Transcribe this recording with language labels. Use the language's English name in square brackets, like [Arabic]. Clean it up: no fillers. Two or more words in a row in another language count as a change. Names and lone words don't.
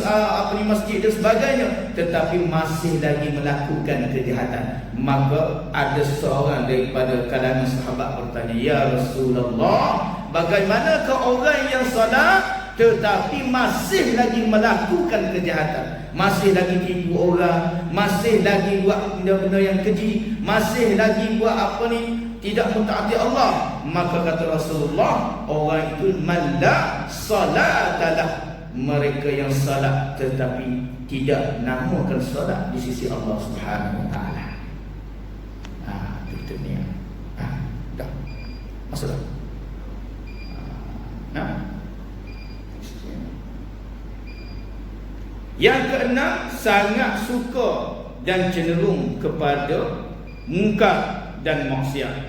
[Malay] masjid dan sebagainya, tetapi masih lagi melakukan kejahatan, maka ada seorang daripada kalangan sahabat bertanya, [Arabic] يا رسول الله, [Malay] bagaimanakah orang yang solat tetapi masih lagi melakukan kejahatan, masih lagi tipu orang, masih lagi buat benda-benda yang keji, masih lagi buat tidak mentaati Allah? Maka kata Rasulullah, orang itu [Arabic] من لا صلاة له, [Malay] mereka yang salat tetapi tidak namakan salat di sisi [Arabic] الله سبحانه وتعالى. [Malay] Itu ni. Dah. Masuk dah. Yang keenam, sangat suka dan cenderung kepada mungkar dan maksiat.